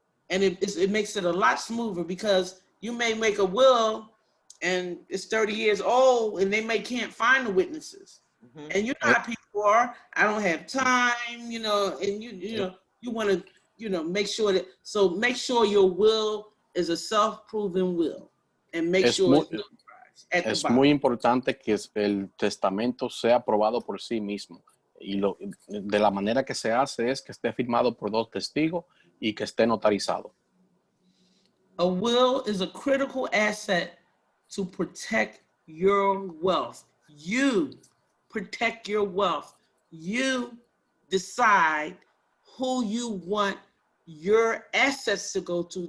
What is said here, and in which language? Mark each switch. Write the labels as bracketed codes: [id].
[en] And it makes it a lot smoother, because you may make a will and it's 30 years old and they can't find the witnesses. Mm-hmm. And you know how people are. I don't have time, and you want to, make sure that, so make sure your will is a self-proven will, and make sure it's notarized. at the [es] Es [en] bottom. [es] muy importante que el testamento sea aprobado por sí mismo. Y de la manera que se hace es que esté firmado por 2 testigos y que esté notarizado. [en] A will is a critical asset to protect your wealth. You protect your wealth. You decide who you want your assets to go to.